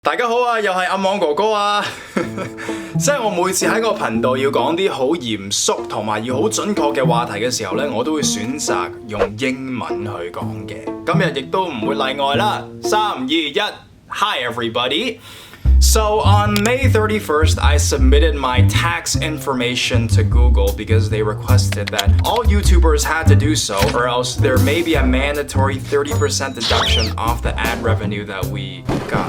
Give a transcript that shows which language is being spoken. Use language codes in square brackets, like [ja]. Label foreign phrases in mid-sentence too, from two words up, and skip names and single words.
[yue] 大家好啊，又係暗網哥哥啊！即係我每次喺個頻道要講啲好嚴肅同埋要好準確嘅話題嘅時候呢，我都會選擇用英文去講嘅。今日亦都唔會例外啦。3、2、1 [en] Hi everybody! So on May 31st, I submitted my tax information to Google because they requested that all YouTubers had to do so, or else there may be a mandatory 30% deduction off the ad revenue that we got.